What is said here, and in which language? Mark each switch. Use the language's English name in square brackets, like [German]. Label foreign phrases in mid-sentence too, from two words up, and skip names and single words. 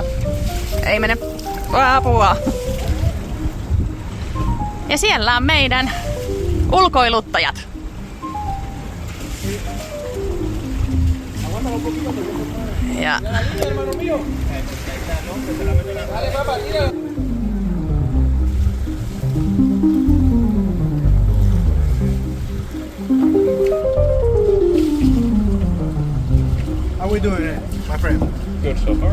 [Finnish] Ei mene. Apua. Ja siellä on meidän ulkoiluttajat. Ja [English] How we doing it, my friend? Good so far.